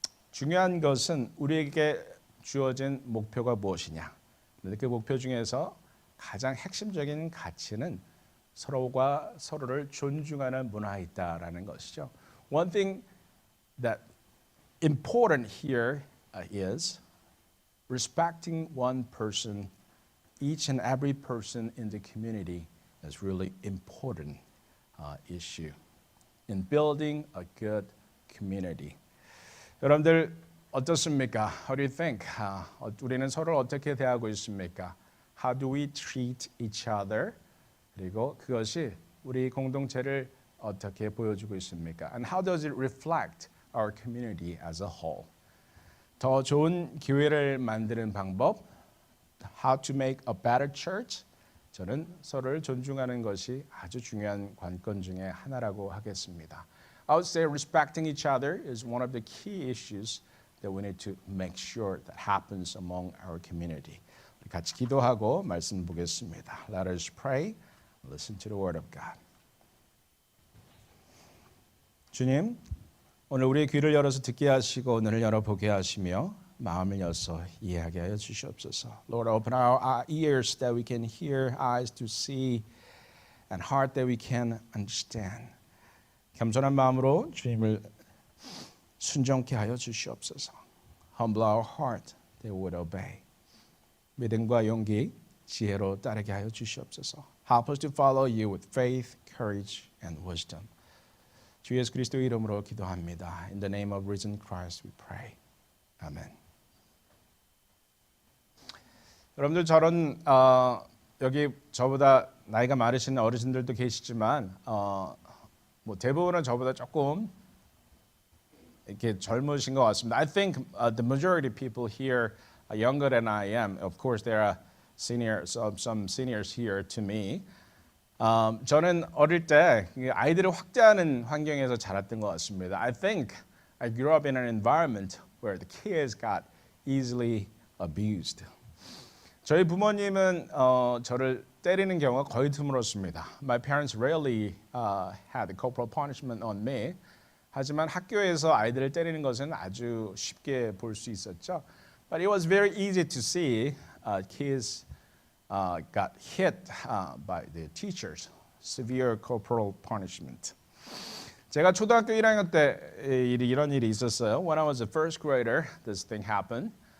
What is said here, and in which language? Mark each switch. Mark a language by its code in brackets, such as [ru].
[ko] 중요한 것은 우리에게 주어진 목표가 무엇이냐. 그 목표 중에서 가장 핵심적인 가치는 서로가 서로를 존중하는 문화에 있다라는 것이죠. [en] One thing that important here is respecting one person, each and every person in the community is really important issue in building a good community. [ko] 여러분들 어떻습니까? [en] How do you think? [ko] 우리는 서로를 어떻게 대하고 있습니까? [en] How do we treat each other? [ko] 그리고 그것이 우리 공동체를 어떻게 보여주고 있습니까? [en] And how does it reflect our community as a whole? [ko] 더 좋은 교회를 만드는 방법, [en] how to make a better church. [ko] 저는 서로를 존중하는 것이 아주 중요한 관건 중에 하나라고 하겠습니다. [en] I would say respecting each other is one of the key issues that we need to make sure that happens among our community. [ko] 우리 같이 기도하고 말씀 보겠습니다. [en] Let us pray. Listen to the word of God. [ko] 주님, 오늘 우리의 귀를 열어서 듣게 하시고 눈을 열어보게 하시며 마음을 열어서 이해하게 하여 주시옵소서. [en] Lord, open our ears that we can hear, eyes to see, and heart that we can understand. [ko] 겸손한 마음으로 주님을 순종케 하여 주시옵소서. [en] Humble our heart that we would obey. [ko] 믿음과 용기, 지혜로 따르게 하여 주시옵소서. [en] Help us to follow you with faith, courage, and wisdom. [ko] 주 예수 그리스도의 이름으로 기도합니다. [en] In the name of risen Christ we pray. [ko] 아멘. 여러분들 저런 여기 저보다 나이가 많으신 어르신들도 계시지만 뭐 대부분은 저보다 조금 이렇게 젊으신 것 같습니다. [en] I think the majority of people here are younger than I am. Of course, there are some seniors here to me. [ko] 저는 어릴 때 아이들을 학대하는 환경에서 자랐던 것 같습니다. [en] I think I grew up in an environment where the kids got easily abused. [ko] 저희 부모님은 저를 때리는 경우가 거의 드물었습니다. [en] My parents rarely had corporal punishment on me. [ko] 하지만 학교에서 아이들을 때리는 것은 아주 쉽게 볼 수 있었죠. [en] But it was very easy to see kids got hit by the teachers. Severe corporal punishment. [ko] 제가 초등학교 1학년 때 이런 일이 있었어요. [en] When I was a first grader, this thing happened.